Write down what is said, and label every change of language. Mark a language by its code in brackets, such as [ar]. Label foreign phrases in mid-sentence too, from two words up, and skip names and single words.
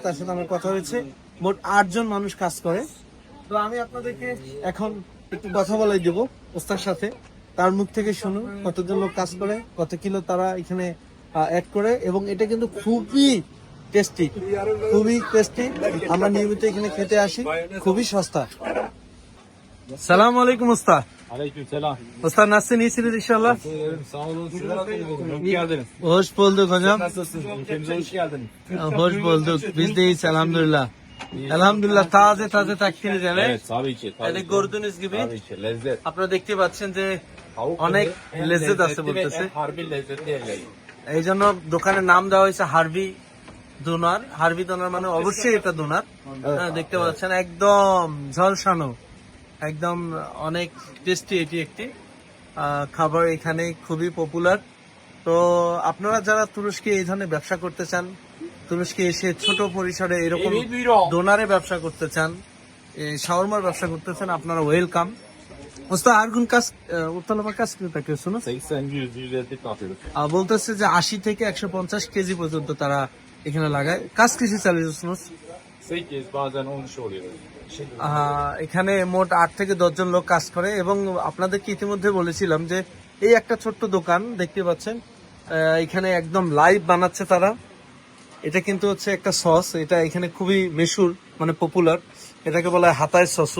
[bn] তার সাথে আমার কথা হয়েছে, মোট 8 জন মানুষ কাজ করে। তো আমি আপনাদেরকে এখন একটু কথা বলাই দেবো ওস্তার সাথে, তার মুখ থেকে শুনুন কতজন লোক কাজ করে, কত কিলো তারা এখানে অ্যাড করে। এবং এটা কিন্তু খুবই টেস্টি, খুবই টেস্টি। আমরা নিয়মিত এখানে খেতে আসি, খুবই সস্তা। [ar] سلام عليكم usta. [tr] Aleykümselam. Usta nasılsın, iyisiniz inşallah? Sağ olun. Sizler nasılsınız? Hoş geldiniz. Hoş bulduk hocam. Nasılsınız? Ülkemize hoş geldiniz. Hoş bulduk. Biz de iyiyiz elhamdülillah. Elhamdülillah taze taze taktiniz eve. Evet tabii ki. Tabii Yani ki. gördüğünüz gibi Tabii ki. Lezzet. [bn] আপনারা দেখতে পাচ্ছেন যে [tr] Tavuk [bn] অনেক [tr] en [bn] lezzet আছে [tr] lezzetli ve [bn] বলতেছে। [tr] en harbi lezzetli yerleri. [bn] এই জন্য দোকানের নাম দেওয়া হয়েছে হার্বি ডোনার। হার্বি ডোনার মানে অবশ্যই এটা ডোনার। হ্যাঁ, দেখতে পাচ্ছেন একদম ঝলসানো, একদম অনেক টেস্টি এটি একটি খাবার, এখানে খুবই পপুলার। তো আপনারা যারা তুরস্কে এই ধরনের ব্যবসা করতে চান, তুরস্কে এসে ছোট পরিসরে এরকম [tr] Evet buyurun. [bn] ডোনারে ব্যবসা করতে চান, শাওরমার ব্যবসা করতে চান, আপনারা ওয়েলকাম। [tr] Usta her gün ortalama kaç kilo takıyorsunuz? 80-100 atıyoruz. [bn] বলতেছে যে 80 থেকে 150 কেজি পর্যন্ত তারা এখানে লাগায়। কাজ কেজি চালিয়েছিস? [tr] 8 bazen 13 oluyor. [bn] এখানে মোট 8 থেকে 10 জন লোক কাজ করে এবং আপনাদেরকে ইতিমধ্যে বলেছিলাম যে এই একটা ছোট্ট দোকান দেখতে পাচ্ছেন, এখানে একদম লাইভ বানাচ্ছে তারা। এটা কিন্তু হচ্ছে একটা সস, এটা এখানে খুবই মেশুর মানে পপুলার, এটাকে বলা হয় হাতাই সসু।